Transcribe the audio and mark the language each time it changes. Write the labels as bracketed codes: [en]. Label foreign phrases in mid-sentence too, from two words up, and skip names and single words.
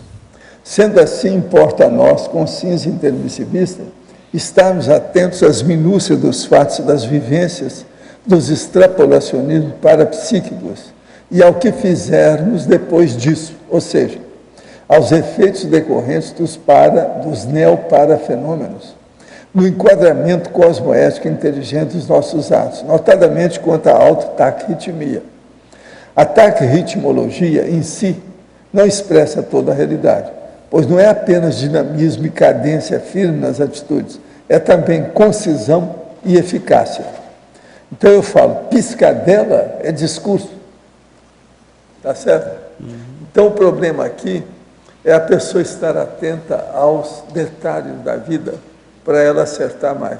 [pt] Sendo assim, importa a nós, consciência intermissivista, estarmos atentos às minúcias dos fatos, das vivências, dos extrapolacionismos parapsíquicos e ao que fizermos depois disso, ou seja, aos efeitos decorrentes dos neoparafenômenos, no enquadramento cosmoético inteligente dos nossos atos, notadamente quanto à autotaque-ritmia. A taque-ritmologia em si não expressa toda a realidade, pois não é apenas dinamismo e cadência firme nas atitudes, é também concisão e eficácia. Então eu falo, piscadela é discurso. Tá certo? Então o problema aqui é a pessoa estar atenta aos detalhes da vida para ela acertar mais.